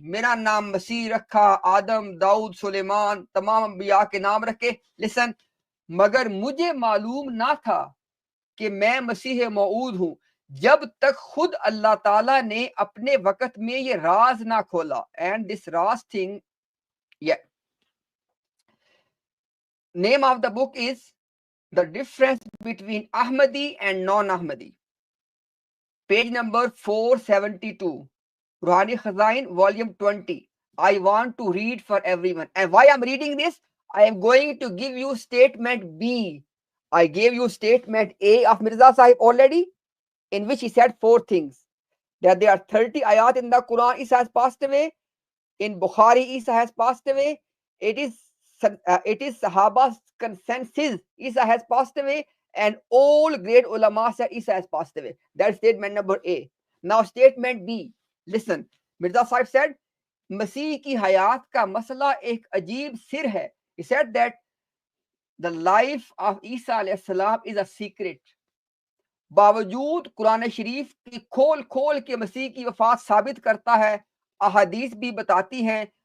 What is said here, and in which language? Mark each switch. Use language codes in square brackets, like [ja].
[ur] میرا نام مسیح رکھا، آدم، داؤد، سلیمان، تمام انبیاء کے نام رکھے. [en] listen, [ur] مگر مجھے معلوم نہ تھا کہ میں مسیح موعود ہوں جب تک خود اللہ تعالیٰ نے اپنے وقت میں یہ راز نہ کھولا. [en] And this راز thing, name of the book is The Difference Between Ahmadi and Non-Ahmadi. Page number 472. Ruhani Khazain, volume 20. I want to read for everyone. And why I'm reading this? I am going to give you statement B. I gave you statement A of Mirza Sahib already, in which he said four things. That there are 30 ayat in the Quran, Isa has passed away. In Bukhari, Isa has passed away. It is Sahaba's consensus, Isa has passed away, and all great ulama said Isa has passed away. That's statement number A. Now statement B. Listen, Mirza Sahib said, [ur] Masih ki hayat ka masla ek ajeeb sir hai. [en] He said that the life of Isa alayhi salam is a secret. [ur] باوجود قرآن شریف کی کھول کھول کے مسیح کی وفات ثابت کرتا ہے، احادیث بھی بتاتی ہیں.